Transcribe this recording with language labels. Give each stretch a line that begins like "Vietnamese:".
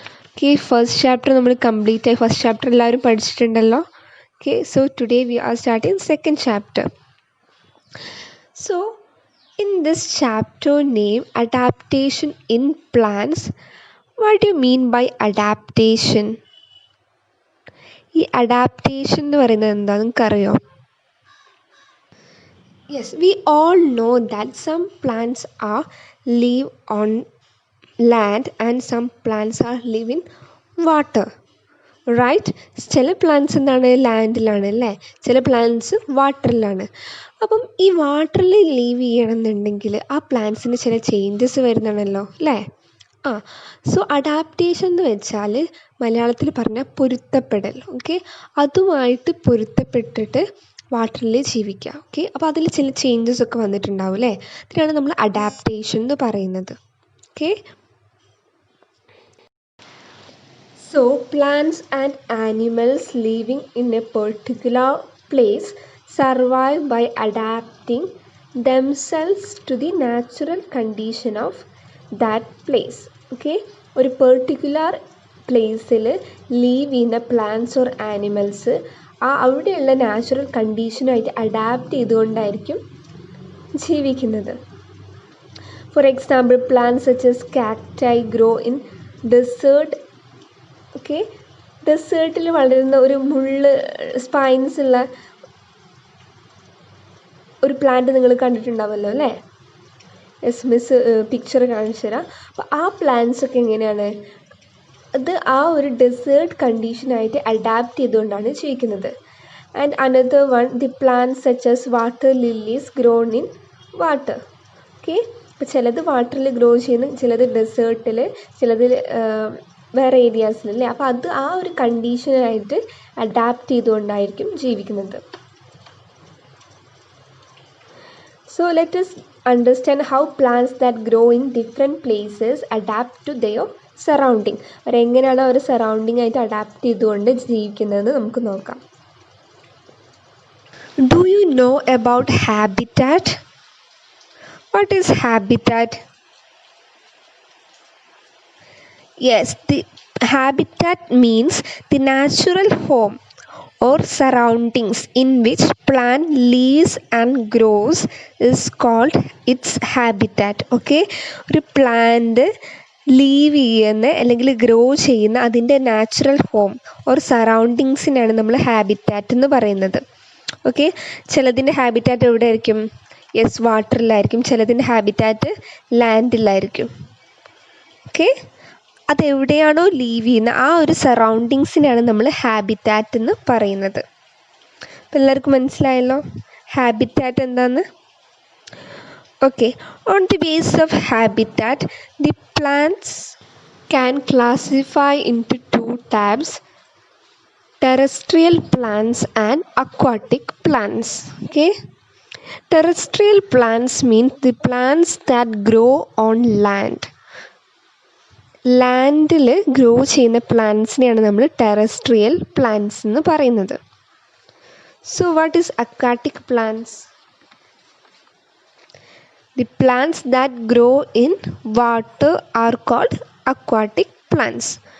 Malayalam: Okay, first chapter നമ്മൾ complete ആയി first chapter എല്ലാവരും പഠിച്ചിട്ടുണ്ടല്ലോ.
English: Okay, so today we are starting second chapter. So, in this chapter name Adaptation in Plants, what do you mean by adaptation?
Malayalam: ഈ adaptation എന്ന് പറയുന്നത് എന്താ നിങ്ങൾക്കറിയോ?
English: Yes, we all know that some plants are live on land and some plants are live in water.
Malayalam: Right, ചില plants എന്താണ് ലാൻഡിലാണ് അല്ലേ, ചില plants വാട്ടറിലാണ്. അപ്പം ഈ വാട്ടറിൽ ലീവ് ചെയ്യണമെന്നുണ്ടെങ്കിൽ ആ പ്ലാന്റ്സിന് ചില ചേഞ്ചസ് വരുന്നതാണല്ലോ അല്ലേ. സോ അഡാപ്റ്റേഷൻ എന്ന് വെച്ചാൽ മലയാളത്തിൽ പറഞ്ഞാൽ പൊരുത്തപ്പെടൽ. ഓക്കെ, അതുമായിട്ട് പൊരുത്തപ്പെട്ടിട്ട് വാട്ടറിൽ ജീവിക്കുക. ഓക്കെ, അപ്പോൾ അതിൽ ചില ചേഞ്ചസ് ഒക്കെ വന്നിട്ടുണ്ടാവും അല്ലേ, അതിനാണ് നമ്മൾ അഡാപ്റ്റേഷൻ എന്ന് പറയുന്നത്.
English: Okay, so plants and animals living in a particular place survive by adapting themselves to the natural condition of that place.
Malayalam: Okay, ഒരു പെർട്ടിക്കുലർ പ്ലേസിൽ ലീവ് ചെയ്യുന്ന പ്ലാന്റ്സ് ഓർ ആനിമൽസ് അവിടെയുള്ള നാച്ചുറൽ കണ്ടീഷനുമായിട്ട് അഡാപ്റ്റ് ചെയ്തുകൊണ്ടായിരിക്കും ജീവിക്കുന്നത്.
English: For example plants such as cacti grow in desert.
Malayalam: Okay, ഡെസേർട്ടിൽ വളരുന്ന ഒരു മുള്ള് spines ഉള്ള ഒരു പ്ലാന്റ് നിങ്ങൾ കണ്ടിട്ടുണ്ടാവുമല്ലോ അല്ലേ. എസ് മിസ് പിക്ചർ കാണിച്ചു തരാം. അപ്പോൾ ആ പ്ലാന്റ്സ് ഒക്കെ എങ്ങനെയാണ്, അത് ആ ഒരു ഡെസേർട്ട് കണ്ടീഷനായിട്ട് അഡാപ്റ്റ് ചെയ്തുകൊണ്ടാണ് ജീവിക്കുന്നത്.
English: And another one the plants such as water lilies grown in water.
Malayalam: Okay, അപ്പോൾ ചിലത് വാട്ടറിൽ ഗ്രോ ചെയ്യുന്നു, ചിലത് ഡെസേർട്ടിൽ, ചിലത് വേറെ ഏരിയാസിലല്ലേ. അപ്പോൾ അത് ആ ഒരു കണ്ടീഷനായിട്ട് അഡാപ്റ്റ് ചെയ്തുകൊണ്ടായിരിക്കും ജീവിക്കുന്നത്.
English: So let us understand how plants that grow in different places adapt to their surrounding.
Malayalam: അവരെങ്ങനെയാണ് അവർ സറൗണ്ടിങ് ആയിട്ട് അഡാപ്റ്റ് ചെയ്തുകൊണ്ട് ജീവിക്കുന്നതെന്ന് നമുക്ക് നോക്കാം.
English: Do you know about habitat? What is habitat? Yes, the habitat means the natural home or surroundings in which plant lives and grows is called its habitat.
Malayalam: Okay, ഒരു plant leave ചെയ്യുന്ന അല്ലെങ്കിൽ grow ചെയ്യുന്ന അതിൻ്റെ natural home or സറൗണ്ടിങ്സിനാണ് നമ്മൾ habitat എന്ന് പറയുന്നത്. Okay, ചിലതിൻ്റെ habitat എവിടെ ആയിരിക്കും? യെസ്, വാട്ടറിലായിരിക്കും. ചിലതിൻ്റെ ഹാബിറ്റാറ്റ് ലാൻഡിലായിരിക്കും. ഓക്കെ, അതെവിടെയാണോ ലീവ് ചെയ്യുന്ന ആ ഒരു സറൗണ്ടിങ്സിനാണ് നമ്മൾ ഹാബിറ്റാറ്റ് എന്ന് പറയുന്നത്. അപ്പം എല്ലാവർക്കും മനസ്സിലായല്ലോ ഹാബിറ്റാറ്റ് എന്താന്ന്.
English: Okay, on the base of habitat the plants can classify into 2 types: terrestrial plants and aquatic plants. Okay, terrestrial plants means the plants that grow on land.
Malayalam: ലാൻഡിൽ grow ചെയ്യുന്ന പ്ലാന്റ്സിനെയാണ് നമ്മൾ terrestrial plants എന്ന് പറയുന്നത്.
English: So what is aquatic plants? The plants that grow in water are called aquatic plants.